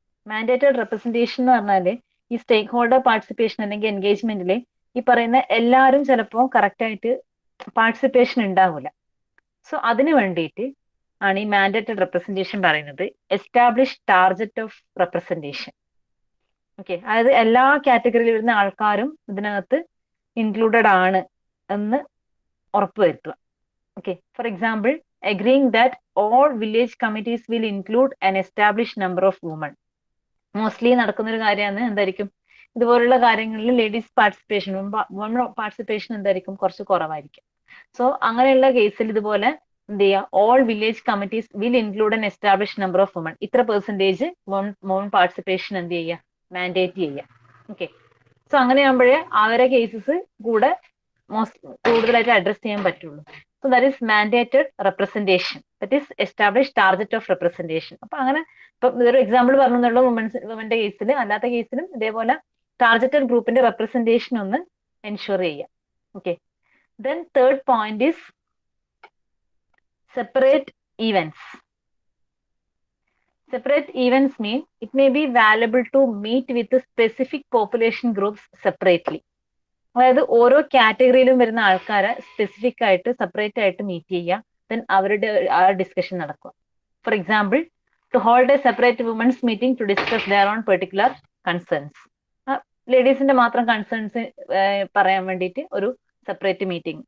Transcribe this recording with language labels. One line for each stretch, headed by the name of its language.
Malayalam: Mandated representation എന്ന് പറഞ്ഞാല് ഈ സ്റ്റേക്ക് ഹോൾഡർ പാർട്ടിസിപ്പേഷൻ അല്ലെങ്കിൽ എൻഗേജ്മെന്റിൽ ഈ പറയുന്ന എല്ലാവരും ചിലപ്പോൾ കറക്റ്റ് ആയിട്ട് പാർട്ടിസിപ്പേഷൻ ഉണ്ടാവില്ല. സോ അതിന് വേണ്ടിയിട്ട് ആണ് ഈ മാൻഡേറ്റഡ് റെപ്രസെന്റേഷൻ പറയുന്നത്. Establish target of representation. Okay, അതായത് എല്ലാ കാറ്റഗറിയിൽ വരുന്ന ആൾക്കാരും ഇതിനകത്ത് ഇൻക്ലൂഡഡ് ആണ് എന്ന് ഉറപ്പുവരുത്തുക.
English: Okay, for example agreeing that all village committees will include an established number of women.
Malayalam: Mostly നടക്കുന്ന ഒരു കാര്യമാണ് എന്തായിരിക്കും, ഇതുപോലുള്ള കാര്യങ്ങളിൽ ലേഡീസ് പാർട്ടിസിപ്പേഷൻ, വുമൺ പാർട്ടിസിപ്പേഷൻ എന്തായിരിക്കും, കുറച്ച് കുറവായിരിക്കും. സോ അങ്ങനെയുള്ള കേസിൽ ഇതുപോലെ എന്ത് ചെയ്യുക,
English: all village committees will include an establish number of woman,
Malayalam: ഇത്ര പെർസെന്റേജ് വുമൺ പാർട്ടിസിപ്പേഷൻ എന്ത് ചെയ്യുക, മാൻഡേറ്റ് ചെയ്യുക. ഓക്കെ, സോ അങ്ങനെയാകുമ്പോഴേ അവരെ കേസസ് കൂടെ കൂടുതലായിട്ട് അഡ്രസ് ചെയ്യാൻ പറ്റുള്ളൂ.
English: So that is mandated representation. That is established target of representation.
Malayalam: അപ്പൊ അങ്ങനെ ഇപ്പൊ ഇതൊരു എക്സാമ്പിൾ പറഞ്ഞുള്ള വുമന്റെ കേസിൽ, അല്ലാത്ത കേസിലും ഇതേപോലെ ടാർഗറ്റഡ് ഗ്രൂപ്പിന്റെ റെപ്രസെന്റേഷൻ ഒന്ന് എൻഷുർ ചെയ്യാം.
English: Okay, then third point is separate events. Separate events mean it may be valuable to meet with the specific population groups separately.
Malayalam: അതായത് ഓരോ കാറ്റഗറിയിലും വരുന്ന ആൾക്കാരെ സ്പെസിഫിക് ആയിട്ട് സെപ്പറേറ്റ് ആയിട്ട് മീറ്റ് ചെയ്യുക, ദെൻ അവരുടെ ആ ഡിസ്കഷൻ നടക്കുക.
English: For example, to hold a separate women's meeting to discuss their own particular concerns.
Malayalam: ലേഡീസിന്റെ മാത്രം കൺസേൺസ് പറയാൻ വേണ്ടിയിട്ട് ഒരു സെപ്പറേറ്റ് മീറ്റിംഗ്.